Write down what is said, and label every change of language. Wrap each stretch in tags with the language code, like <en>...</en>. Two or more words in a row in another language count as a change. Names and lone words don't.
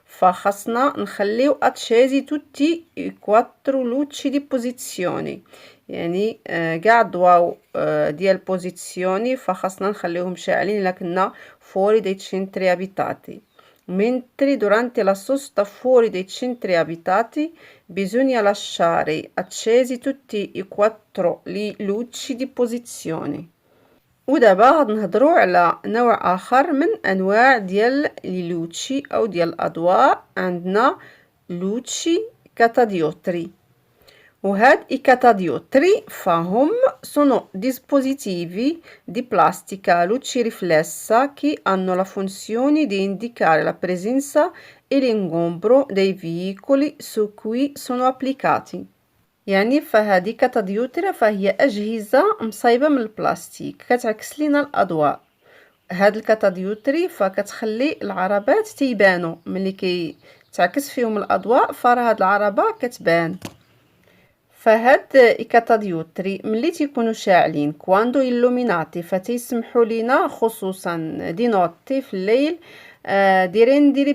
<ar>فخصنا نخليو</ar> <it>accese tutte quattro luci di posizione,</it> <ar>يعني كاع الضواو ديال بوزيسيوني فخصنا نخليوهم شاعلين لكننا</ar> <it>fuori di centri abitati. mentre durante la sosta fuori dei centri abitati bisogna lasciare accesi tutti i quattro li luci di posizione.</it> <ar>ودابا غادي نهضروا على نوع اخر من انواع ديال</ar> <it>le luci</it> <ar>او ديال الاضواء.</ar> <it>عندنا luci catadiottri, وهاد i catadiotri فهم sono dispositivi di plastica luci riflessa che hanno la funzione di indicare la presenza e l'ingombro dei veicoli su cui sono applicati.</it> <ar>يعني فهذه كاتاديوترا فهي أجهزة مصايبة من البلاستيك كتعكس لنا الأضواء. هاد الكاتاديوتري فكتخلي العربات تيبانو ملي كيتعكس فيهم الاضواء، فراه هاد العربه كتبان. فهاد الكاتاديوتري ملي تيكونوا شاعلين</ar> <it>quando illuminati</it> <ar>فتيسمحوا لينا خصوصا</ar> <it>di notte</it> <ar>في الليل</ar> <it>di rendere</it>